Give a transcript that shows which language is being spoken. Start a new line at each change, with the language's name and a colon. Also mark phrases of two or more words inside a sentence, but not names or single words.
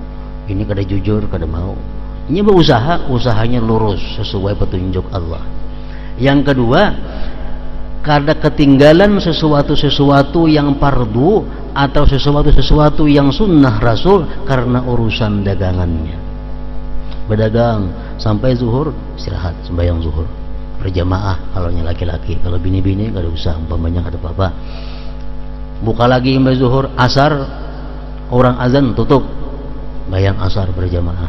Banjar: Ini kada jujur, kada mau. Ini berusaha, usahanya lurus sesuai petunjuk Allah. Yang kedua, kada ketinggalan sesuatu yang fardu atau sesuatu yang sunnah Rasul karena urusan dagangannya. Berdagang sampai zuhur, istirahat, sembahyang zuhur berjamaah kalau laki-laki. Kalau bini-bini kada usah, umpamanya kada apa-apa. Buka lagi imba zuhur, asar orang azan tutup, bayang asar berjamaah.